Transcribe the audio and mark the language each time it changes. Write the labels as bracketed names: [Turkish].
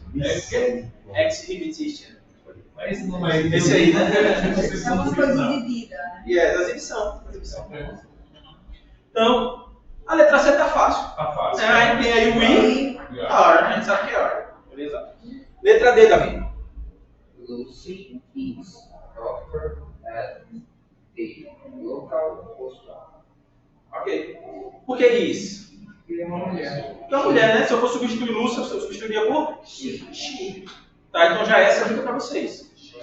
[Portuguese] Mistério. [English] Exhibition. [Portuguese] Mas esse nome aí, Esse aí, né? É uma coisa exibida, né? E é, da exibição. Então, a letra C tá fácil. Tá fácil. Aí tem aí o we, are, a gente sabe que é are. Beleza? Letra D, Davi. [English] Lucy is doctor at the local hospital. [Portuguese] Ok. Por que is? Ele é uma mulher. Então, mulher, né? Se eu for substituir Lúcia, eu substituiria por she. Tá, então já essa é a dica para vocês.